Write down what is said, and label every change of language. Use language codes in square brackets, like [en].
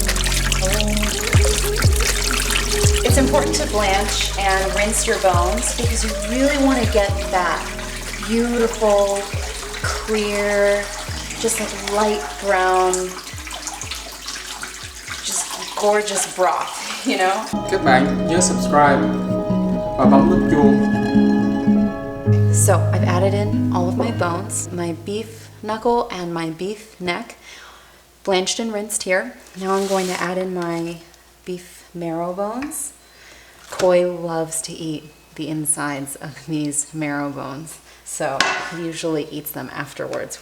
[en] It's important to blanch and rinse your bones because you really want to get that beautiful, clear, just like light brown, just gorgeous broth, you know? [vi] Các bạn nhớ subscribe và bấm nút chuông. [en] So I've added in all of my bones, my beef knuckle and my beef neck, blanched and rinsed here. Now I'm going to add in my beef marrow bones. Koi loves to eat the insides of these marrow bones, so he usually eats them afterwards.